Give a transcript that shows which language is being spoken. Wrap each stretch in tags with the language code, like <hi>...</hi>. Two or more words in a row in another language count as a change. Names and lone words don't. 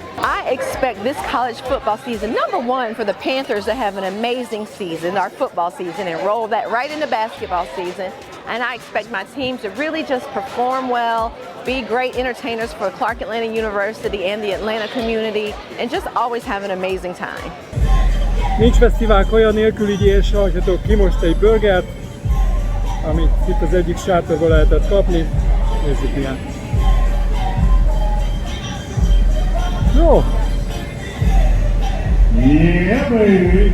<en>I expect this college football season, number one, for the Panthers to have an amazing season, our football season, and roll that right into basketball season. And I expect my team to really just perform well, be great entertainers for Clark Atlanta University and the Atlanta community, and just always have an amazing time.</en> <hu>Nincs fesztivál kaja nélkül, így én sajthatok ki most egy burgert, amit itt az egyik sátorban lehetett kapni. Nézzük milyen. Jó!</hu> <en>Yeah, baby!</en>